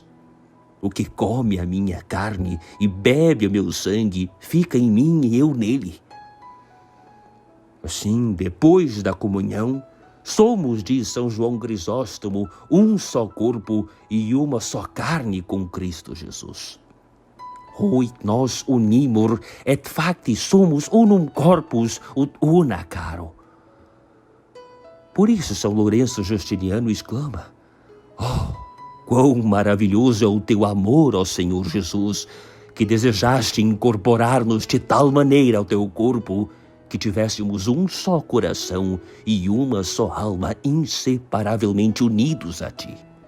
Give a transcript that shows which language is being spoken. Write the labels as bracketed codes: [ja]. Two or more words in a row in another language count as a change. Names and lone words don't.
[pt] O que come a minha carne e bebe o meu sangue, fica em mim e eu nele. Assim, depois da comunhão, somos, diz São João Crisóstomo, um só corpo e uma só carne com Cristo Jesus. [la] hoit nos unimur, et facti sumus unum corpus ut una caro. [pt] Por isso São Lourenço Justiniano exclama: oh, quão maravilhoso é o teu amor, ó Senhor Jesus, que desejaste incorporar-nos de tal maneira ao teu corpo que tivéssemos um só coração e uma só alma inseparavelmente unidos a ti.